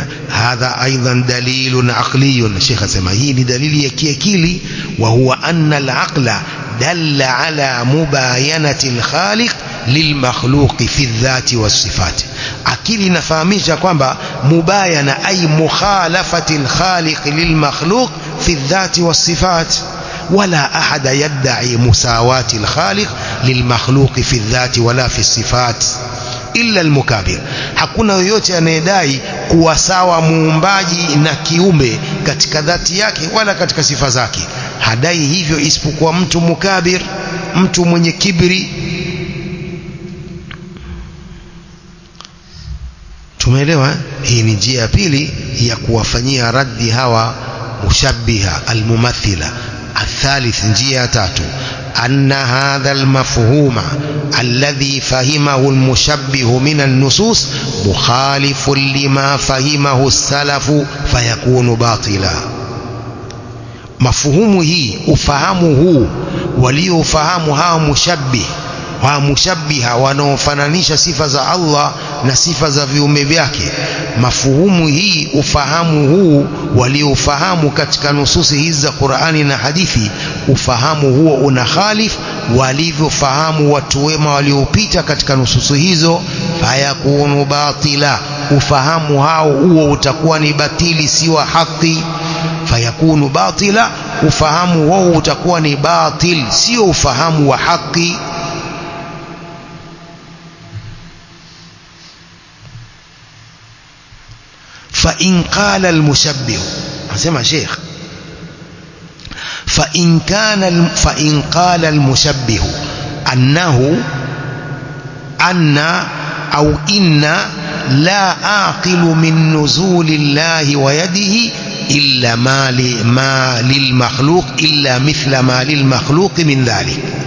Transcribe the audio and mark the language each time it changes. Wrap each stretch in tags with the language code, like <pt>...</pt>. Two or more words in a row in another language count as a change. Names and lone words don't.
<ar>هذا أيضا دليل عقلي.</ar> <sw>Sheikh asema hii ni dalili ya kiakili,</sw> <ar>وهو أن العقل دل على مباينة الخالق للمخلوق في الذات والصفات.</ar> <sw>Akili inafahamisha kwamba</sw> <ar>مباينة أي مخالفة الخالق للمخلوق في الذات والصفات. ولا أحد يدعي مساواة الخالق للمخلوق في الذات ولا في الصفات إلا المكابر.</ar> <sw>hakuna yoyote anayedai kuwa sawa muumbaji na kiumbe katika dhati yake wala katika sifa zake. Hadai hivyo isipokuwa mtu mukabir, mtu mwenye kibri. Tumeelewa? Hii ni njia ya pili ya kuwafanyia raddi hawa</sw> <ar>المشبهة الممثلة.</ar> <sw>الثالث njia tatu,</sw> <ar>أن هذا المفهوم الذي فهمه المشبه من النصوص مخالف لما فهمه السلف فيكون باطلا.</ar> <sw>مفهوم hii, ufahamu huu waliofahamu hawa mushabbiha wanaofananisha sifa za Allah na sifa za viumbe vyake, mafuhumu hii, ufahamu huu waliofahamu katika nususi hizi za Qur'ani na hadithi, ufahamu huo una khalif walivyofahamu watu wema waliopita katika nususi hizo.</sw> <ar>فيكون باطلا,</ar> <sw>ufahamu huo utakuwa ni batili, si wa haki.</sw> <ar>فيكون باطلا,</ar> <sw>ufahamu huo utakuwa ni batil, sio ufahamu wa haki.</sw> <ar>فإن قال المشبه، أسمع شيخ، فإن قال المشبه أن أو إن لا أعقل من نزول الله ويده إلا ما للمخلوق إلا مثل ما للمخلوق من ذلك.</ar>